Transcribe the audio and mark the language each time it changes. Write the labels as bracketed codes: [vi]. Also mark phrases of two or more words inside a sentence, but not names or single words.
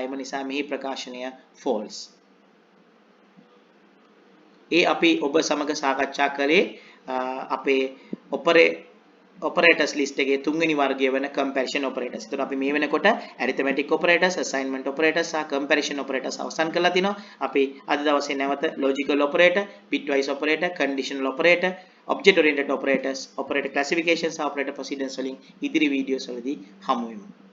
[si] එම නිසා මෙහි ප්‍රකාශනය false. ඒ අපි ඔබ සමග සාකච්ඡා කළේ අපේ [en] operators list [si] එකේ 3 වෙනි වර්ගය වෙන [en] comparison operators. [si] ඒතර අපි මේ වෙනකොට [en] arithmetic operators, assignment operators [si] සහ [en] comparison operators [si] අවසන් කරලා තිනවා. අපි අද දවසේ නැවත [en] logical operator, bitwise operator, conditional operator, object oriented operators, operator classification [si] සහ [en] operator precedence [si] වලින් ඉදිරි වීඩියෝස් වලදී හමු වෙමු.